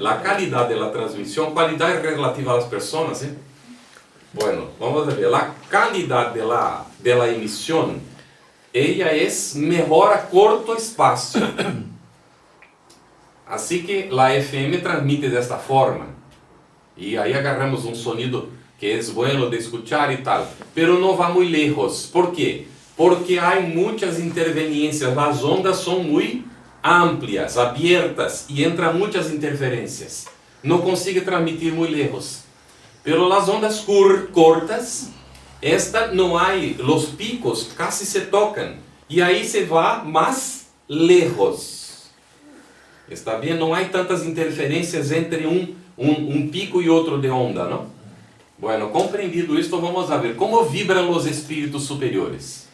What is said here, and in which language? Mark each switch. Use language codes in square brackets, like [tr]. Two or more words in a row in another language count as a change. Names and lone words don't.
[pt] A qualidade da transmissão, qualidade relativa às pessoas, ¿eh? Bueno, vamos ver, a qualidade da emissão, ela é melhor a curto espaço. Assim que a FM transmite desta forma. E aí agarramos um sonido que é [es] bueno de escuchar [pt] e tal. Pero não vai muito lejos. Por quê? Porque há muitas interferências. As ondas são muito amplias, abertas e entram muitas interferências. Não consegue transmitir muito lejos. Pero as ondas cortas, esta não há, os picos casi se tocam e aí se vai mais lejos. Está bem? Não há tantas interferências entre um pico e outro de onda, não? Bueno, compreendido isto, [es] vamos a ver [pt] como vibram os espíritos superiores.